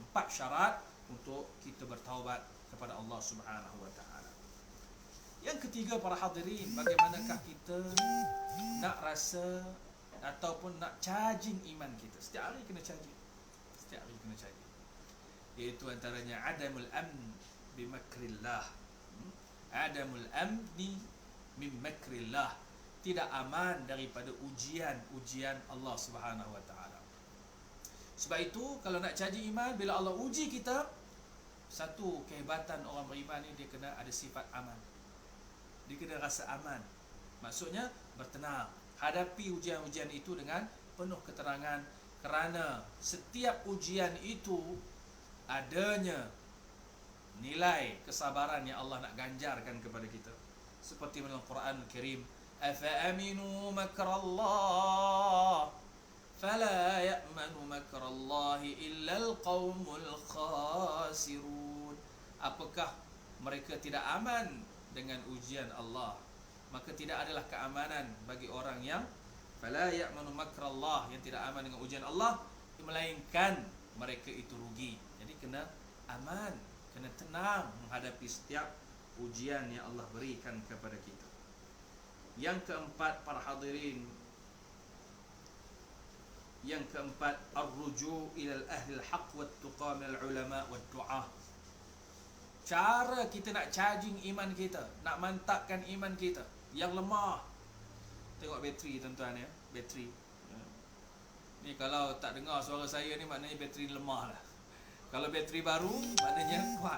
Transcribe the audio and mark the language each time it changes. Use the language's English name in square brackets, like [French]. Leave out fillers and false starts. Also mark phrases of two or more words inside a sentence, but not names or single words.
[Malay] 4 syarat untuk kita bertaubat kepada Allah Subhanahu wa taala. Yang ketiga, para hadirin, bagaimanakah kita nak rasa ataupun nak charging iman kita? Setiap hari kena charging. Setiap hari kena charging. Iaitu antaranya [Arabic] عدم الأمن بمكر الله. عدم الأمن من مكر الله. [Malay] Tidak aman daripada ujian Allah Subhanahu wa taala. Sebab itu kalau nak charging iman, bila Allah uji kita, satu kehebatan orang beriman ni, dia kena ada sifat aman. Dia kena rasa aman. Maksudnya bertenang, hadapi ujian-ujian itu dengan penuh keterangan, kerana setiap ujian itu adanya nilai kesabaran yang Allah nak ganjarkan kepada kita. Seperti dalam Quran Al-Karim, [Arabic] أفأمنوا مكر الله فلا يأمن مكر الله إلا القوم الخاسرون. [Malay] Apakah mereka tidak aman dengan ujian Allah? Maka tidak adalah keamanan bagi orang yang [Arabic] فلا يأمن مكر الله, [Malay] yang tidak aman dengan ujian Allah, melainkan mereka itu rugi. Jadi kena aman, kena tenang menghadapi setiap ujian yang Allah berikan kepada kita. Yang keempat, para hadirin, yang keempat, [Arabic] الرجوع إلى أهل الحق والتقى من العلماء والدعاة. [Malay] Cara kita nak charging iman kita, nak mantapkan iman kita yang lemah. Tengok bateri tuan-tuan ya, bateri. Ni kalau tak dengar suara saya ni, maknanya bateri lemah lah. Kalau bateri baru, maknanya kuat.